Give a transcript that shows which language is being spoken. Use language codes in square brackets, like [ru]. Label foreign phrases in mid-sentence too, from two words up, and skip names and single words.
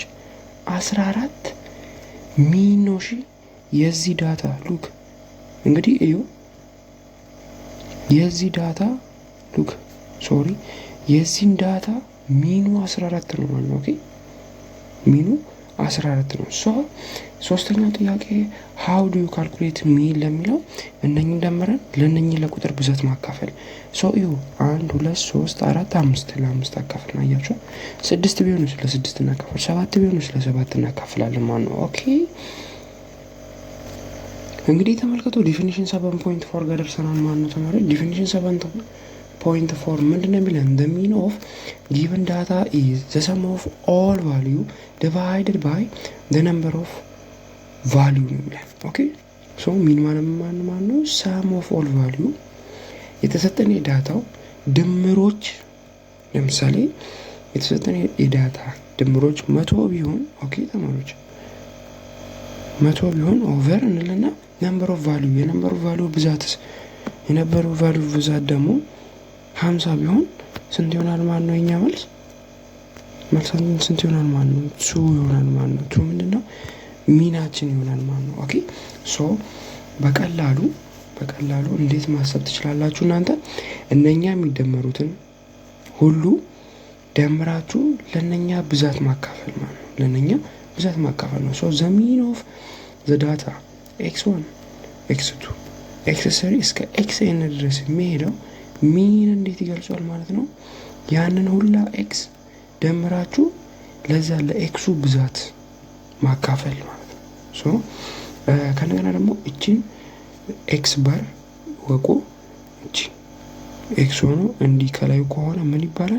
[am] 14 ሚን ነው። እሺ የዚህ [en] data look [am] እንግዲህ እዩ የዚህ [en] data look [am] ሶሪ የዚህን ዳታ ሚኑ 14 ነው ማለት ነው። ኦኬ ሚኑ 14 ነው። ሶ ሶስተኛው ጥያቄ [en] how do you calculate [am] ሚን ለሚለው እነኚህን ደምረን ለእነኚህ ለቁጥር ብዛት ማካፈል። ሶ እዩ 1 2 3 4 5 ለ5 አካፍልና አያችሁ 6 ቢሆንስ ለ6 እናካፍል፣ 7 ቢሆንስ ለ7 እናካፍላለን ማለት ነው። ኦኬ እንግዲህ ተመልከቱ ዲፊኒሽን 7.4 ጋር ደርሰናል ማለት ነው ተማሪ። ዲፊኒሽን 7.4 ምንድነው የሚለን? [en] the mean of given data is the sum of all value divided by the number of value [am] ነው የሚለን። ኦኬ ሶ ሚን ማለት ነው [en] sum of all value [am] የተሰጠን የዳታው ድምሮች። ለምሳሌ የተሰጠን የዳታ ድምሮች 100 ቢሆን ኦኬ ተማሪዎች 100 ቢሆን ኦቨር እንልና [en] number of value number of value [am] ብዛትስ [en] number of value [am] ብዛት ደግሞ 50 ቢሆን ስንት ይሆናል ማለት ነው? የኛ መልሳችን ስንት ይሆናል ማለት ነው? 2 ይሆናል ማለት ነው። 2 ምንድነው ሚናችን ይሆናል ማለት ነው። ኦኬ ሶ በቀላሉ እንዴት ማሰብ ትችላላችሁ እናንተ? እነኛ የሚደመሩትን ሁሉ ደምራችሁ ለነኛ ብዛት ማካፈል ማለት ነው። ለነኛ ብዛት ማካፈል ነው። ሶ [en] the mean of the data x1 x2 x3 [am] እስከ xn ድረስ የሚሄደው ሚን እንዴት ይገልጿል ማለት ነው? ያንን ሁላ ኤክስ ደምራችሁ ለዛ ለኤክሱ ብዛት ማካፈል ማለት ነው። ሶ ከነገና ደግሞ እቺን [en] x bar [am] ወቁ እቺ ኤክስ ሆኖ እንዲህ ከላዩ ከሆነ ምን ይባላል?